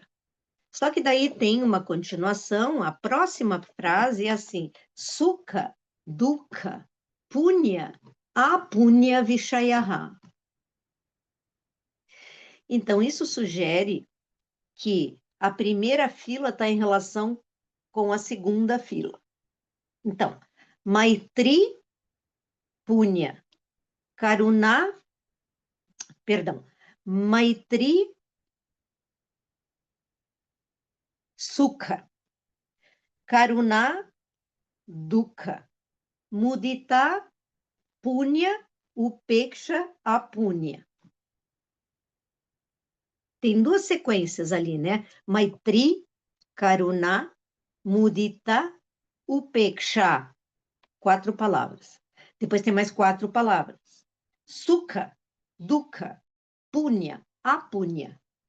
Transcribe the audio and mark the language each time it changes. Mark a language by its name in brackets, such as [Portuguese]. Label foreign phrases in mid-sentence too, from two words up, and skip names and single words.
[Portuguese] Só que daí tem uma continuação, a próxima frase é assim: [Sanskrit] Sukha, Dukha, Punya, Apunya Vishayaha. [Portuguese] Então, isso sugere que a primeira fila está em relação com a segunda fila. Então, [Sanskrit] Maitri, Punya, Karuna, perdão, Maitri, Sukha, Karuna, Dukha, Mudita, Punya, Upeksha, Apunya. [Portuguese] Tem 2 sequências ali, né? [Sanskrit] Maitri, Karuna, Mudita, Upeksha. [Portuguese] 4 palavras. Depois tem mais 4 palavras. [Sanskrit] Sukha, Dukha, Punya, Apunya.